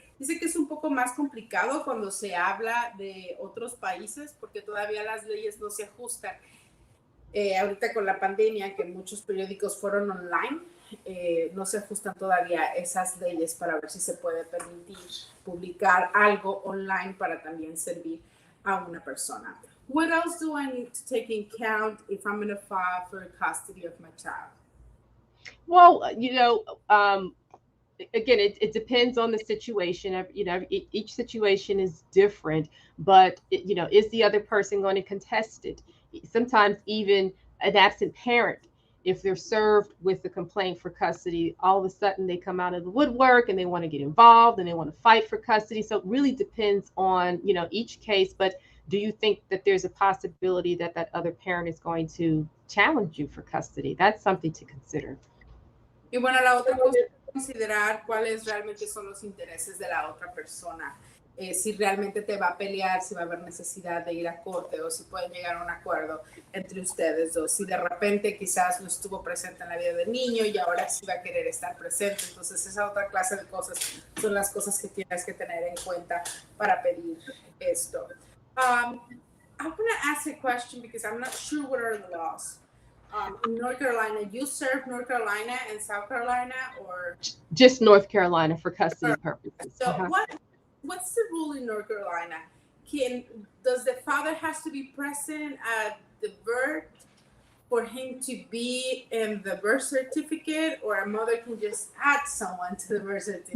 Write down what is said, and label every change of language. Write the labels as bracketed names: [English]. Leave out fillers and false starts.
[Spanish] Dice que es un poco más complicado cuando se habla de otros países porque todavía las leyes no se ajustan. Ahorita con la pandemia, que muchos periódicos fueron online, no se ajustan todavía esas leyes para ver si se puede permitir publicar algo online para también servir a una persona. [English] What else do I need to take in account if I'm going to file for custody of my child? Well, again, it depends on the situation. Each situation is different, but is the other person going to contest it? Sometimes even an absent parent, if they're served with the complaint for custody, all of a sudden they come out of the woodwork and they want to get involved and they want to fight for custody. So it really depends on, each case. But do you think that there's a possibility that that other parent is going to challenge you for custody? That's something to consider. [Spanish] Y bueno, la otra cosa es considerar cuáles realmente son los intereses de la otra persona. Si realmente te va a pelear, si va a haber necesidad de ir a corte o si pueden llegar a un acuerdo entre ustedes dos. Si de repente quizás no estuvo presente en la vida del niño y ahora sí va a querer estar presente. Entonces esa otra clase de cosas son las cosas que tienes que tener en cuenta para pedir esto. [English] I'm going to ask a question because I'm not sure what are the laws. In North Carolina, you serve North Carolina and South Carolina, or just North Carolina for custody purposes? So what's the rule in North Carolina? Does the father has to be present at the birth for him to be in the birth certificate, or a mother can just add someone to the birth certificate?